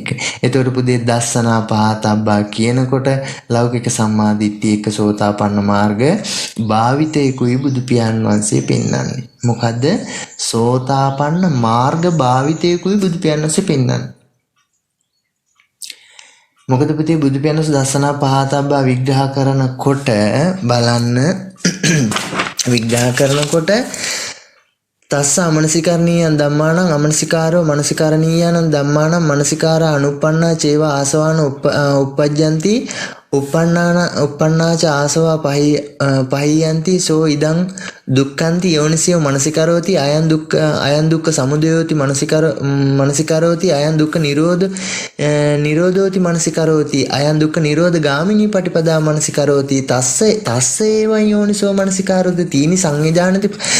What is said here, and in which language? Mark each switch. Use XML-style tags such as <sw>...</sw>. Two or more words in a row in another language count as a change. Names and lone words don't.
<si>ඒතකොට පුදේ</si> <pi>දස්සනා පහතබ්බා</pi> <si>කියනකොට ලෞකික සම්මාදිට්ඨිය එක සෝතාපන්න මාර්ග භාවිතේ කුයි බුදු පියාණන් වහන්සේ පෙන්වන්නේ. මොකද්ද? සෝතාපන්න මාර්ග භාවිතේ කුයි බුදු පියාණන් වහන්සේ පෙන්වන්නේ. මොකද පුතේ බුදු පියාණන් දස්සනා පහතබ්බා විග්‍රහ කරනකොට බලන්න විග්‍රහ කරනකොට</si> <pi>තස්ස අමනසිකරණීයන් ධම්මානං අමනසිකාරෝ මනසිකරණීයන් ධම්මානං මනසිකාර අනුප්පන්නා චේවා ආසවාන උප්පජ්ජಂತಿ උප්පන්නාච ආසවා පහියන්ති සෝ ඉදං දුක්ඛන්ති යෝනිසියෝ මනසිකරෝති අයං දුක්ඛ සමුදයෝති මනසිකරෝති අයං දුක්ඛ නිරෝධෝති මනසිකරෝති අයං දුක්ඛ නිරෝධ ගාමිනී පටිපදා මනසිකරෝති තස්ස ඒවං යෝනිසෝ මනසිකාරෝති තීනි සංයජානති</pi>